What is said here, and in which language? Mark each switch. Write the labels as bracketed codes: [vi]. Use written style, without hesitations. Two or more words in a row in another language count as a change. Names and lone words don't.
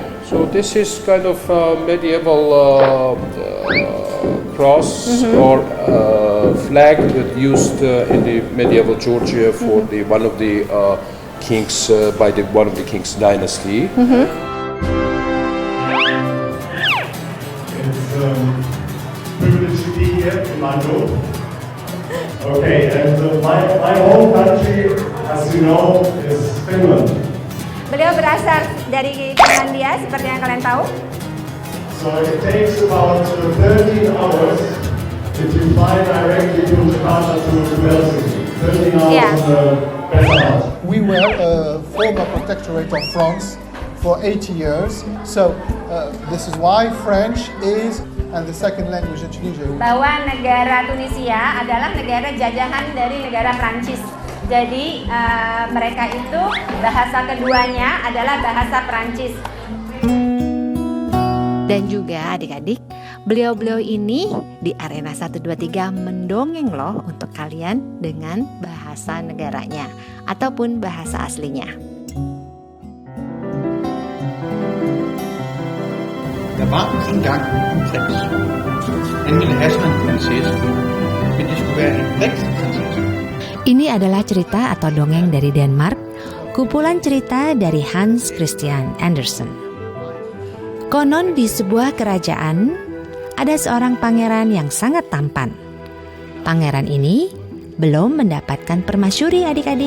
[en] So this is kind of medieval cross or flag that used in the medieval Georgia for the one of the kings by the one of the kings dynasty. Privilege to be here in my home. Okay, and my home country, as you know, is Finland. [id] Beliau berasal dari Finlandia, seperti yang kalian tahu. [en] So it takes about 13 hours if you fly directly from Jakarta to Helsinki. 13 hours Yeah. on the Western. We were a former protectorate of France for 80 years, so this is why French is and the second language in Tunisia. [id] Bahwa negara Tunisia adalah negara jajahan dari negara Prancis. Jadi mereka itu bahasa keduanya adalah bahasa Prancis. Dan juga adik-adik, beliau-beliau ini di Arena 1, 2, 3 mendongeng loh untuk kalian dengan bahasa negaranya ataupun bahasa aslinya. [da] Der var engang en prins. Han ville have sig en prinsesse, men det skulle være en rigtig prinsesse. [id] Ini adalah cerita atau dongeng dari Denmark, kumpulan cerita dari Hans Christian Andersen. Konon di sebuah kerajaan ada seorang pangeran yang sangat tampan. Pangeran ini belum mendapatkan permasyuri adik-adik.